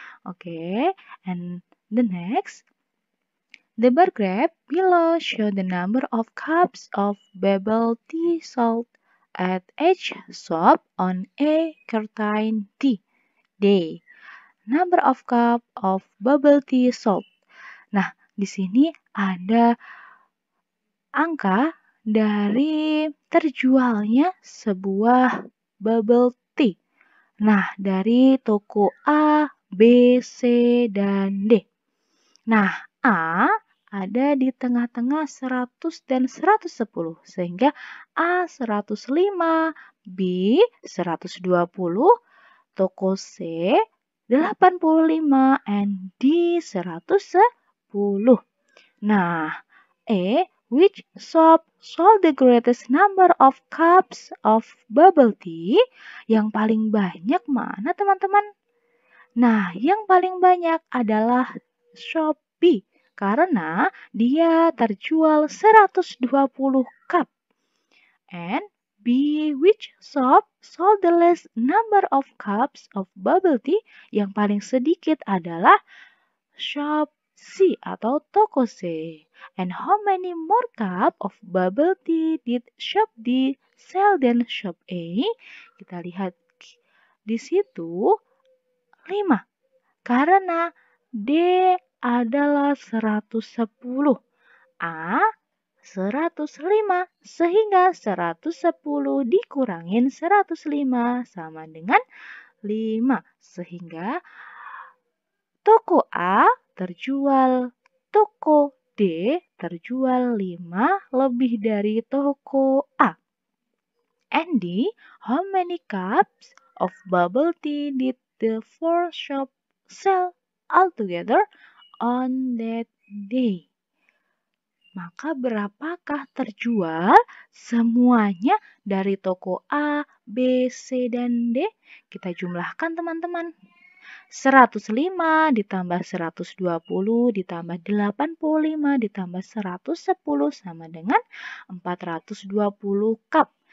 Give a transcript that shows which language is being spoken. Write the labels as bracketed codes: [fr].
[en] Oke, and the next, the bar graph below show the number of cups of bubble tea sold at each shop on a certain day. Number of cup of bubble tea sold. [id] Nah, di sini ada angka dari terjualnya sebuah bubble tea. Nah, dari toko A, B, C, dan D. Nah, A ada di tengah-tengah 100 dan 110, sehingga A 105, B 120, toko C 85, and D 110. [en] Nah, which shop sold the greatest number of cups of bubble tea? [id] Yang paling banyak mana teman-teman? Nah, yang paling banyak adalah shop B, karena dia terjual 120 cup. [en] And B, which shop sold the least number of cups of bubble tea? [id] Yang paling sedikit adalah shop C atau toko C. [en] And how many more cup of bubble tea did shop D sell than shop A? [id] Kita lihat di situ 5. Karena D adalah 110, A 105, sehingga 110 dikurangin 105 sama dengan 5. Sehingga toko A terjual, toko D terjual 5 lebih dari toko A. [en] And D, how many cups of bubble tea did the 4 shop sell altogether on that day? [id] Maka berapakah terjual semuanya dari toko A, B, C, dan D? Kita jumlahkan teman-teman. 105 ditambah 120 ditambah 85 ditambah 110 sama dengan 420 cup.